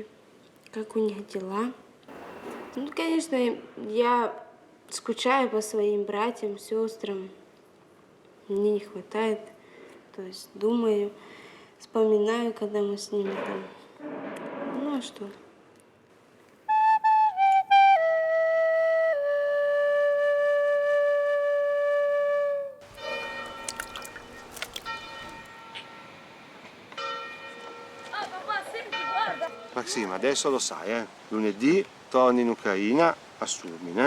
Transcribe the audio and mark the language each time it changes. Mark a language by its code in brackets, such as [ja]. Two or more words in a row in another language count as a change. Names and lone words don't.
[ru] Как у них дела? Ну, конечно, я скучаю по своим братьям, сестрам. Мне не хватает. То есть думаю, вспоминаю, когда мы с ними там. Ну, а что? [it] Maxim, adesso lo sai, lunedì torni in Ucraina a Surmine.